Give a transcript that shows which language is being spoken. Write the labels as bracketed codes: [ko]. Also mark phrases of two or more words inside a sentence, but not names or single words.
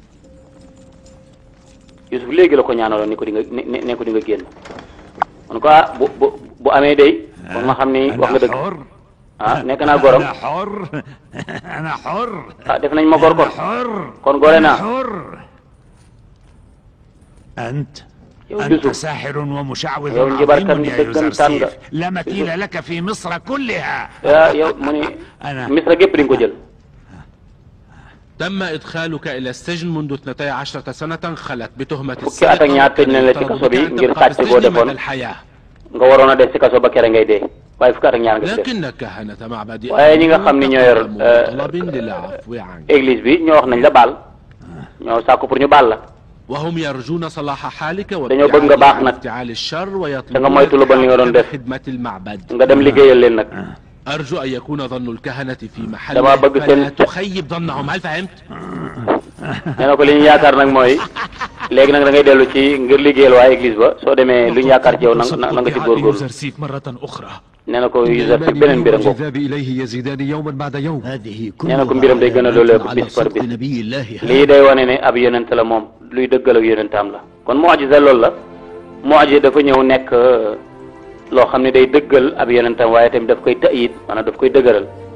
[wo] Youssouf léegi la ko ñaanaloon ni ko di nga ne ko di nga génn man ko bu amee day kon ma xam ni wax nga dëgg nekk naa gorom def nañ ma gor kon gore naa yow Youssouf yow njibarkat ni dëggantaan nga [ar] لا مثيل لك في مصر كلها [wo] yow mu ni Misra gépp di nga ko jël [ar] تم إدخالك إلى السجن منذ 12 سنة خلت بتهمة [wo] fukki at ak ñaar tëj nañ la ci kaso bi ngir sàcc boo defoon nga waroon a def ci kaso ba kere ngay dee waaye fukki at ak ñaar nga ci def waaye ñi nga xam ni ñoo yor église bi ñoo wax nañ la baal ñoo sàkku pour ñu baal la [ar] وهم يرجون صلاح حالك [wo] dañoo bëgg nga baax nag da nga moytu lu bon li nga doon def nga dem liggéeyal leen nag [ar] أرجو أن يكون ظن الكهنة في محل [wo] dama bëgg seen [ar] تخيب ظنهم هل فهمت؟ [wo] nee na ko li ñu yaakaar nag mooy léegi nag da ngay dellu ci ngir liggéeyal waa église ba soo demee lu ñu yaakaar ci yow na nga ci góorgóorlu nee na ko Youssouf beneen mbir ngoog nee na ko mbiram day gën a loolu bis par bis lii day wane ne ab yonent la moom luy dëggal ak yonentam la kon mu'jiza loolu la mu'jiza dafa ñëw nekk loo xam ne day dëggal ab yonentam waaye tamit daf koy ta'yid maanaam daf koy dëgëral